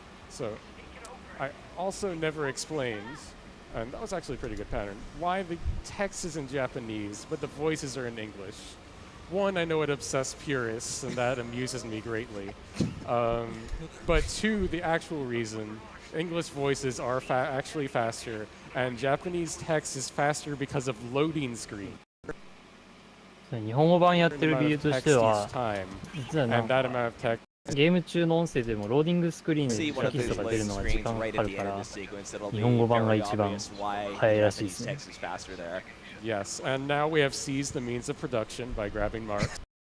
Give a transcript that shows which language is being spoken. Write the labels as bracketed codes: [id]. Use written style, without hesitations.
[en] So I also never explained, and that was actually a pretty good pattern, why the text is in Japanese, but the voices are in English. One, I know it obsessed purists, and that amuses me greatly. But two, the actual reason, English voices are actually faster, and Japanese text is faster because of loading screen. [ja] 日本語版やってる理由としては、実はなんか [en] text [ja] ゲーム中の音声でもローディングスクリーンでテキストが出るのが時間かかるから、日本語版が一番早いらしいですね。 [en] Yes, and now we have seized the means of production by grabbing marks.